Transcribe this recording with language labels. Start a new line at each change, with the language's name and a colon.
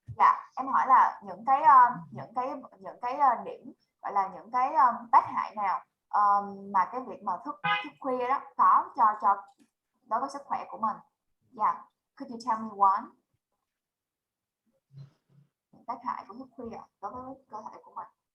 Vietnamese: Dạ, em hỏi là những cái điểm gọi là những cái tác hại nào mà cái việc mà thức khuya đó có cho đối với sức khỏe của mình.
English: Yeah, could you tell me one?
Vietnamese: Những tác hại của thức khuya đối với cơ thể của mình.